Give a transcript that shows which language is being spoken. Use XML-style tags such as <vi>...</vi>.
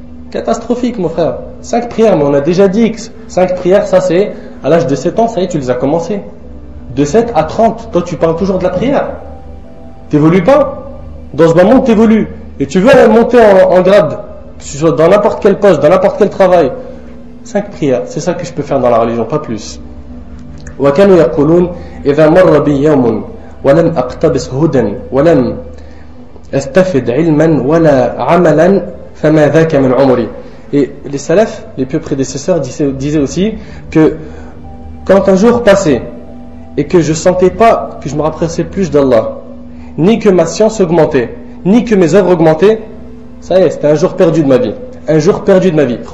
<fr>Catastrophique, mon frère. 5 prières, mais on a déjà dit que 5 prières, ça c'est, à l'âge de 7 ans, ça y est, tu les as commencées. De 7 à 30, toi, tu parles toujours de la prière. T'évolues pas? Dans ce moment, t'évolues. Et tu veux aller monter en grade, dans n'importe quel poste, dans n'importe quel travail. 5 prières, c'est ça que je peux faire dans la religion, pas plus.</fr> <ar>وكانوا يقولون إذا مر بي يوم ولم أقتبس هدى ولم أستفد علما ولا عملا فما ذاك من عمري.</ar> <fr>Et les salafs, les pieux prédécesseurs disaient aussi que quand un jour passait et que je sentais pas que je me rapprochais plus d'Allah, ni que ma science augmentait, ni que mes œuvres augmentaient, ça y est, c'était un jour perdu de ma vie. Un jour perdu de ma vie.</fr>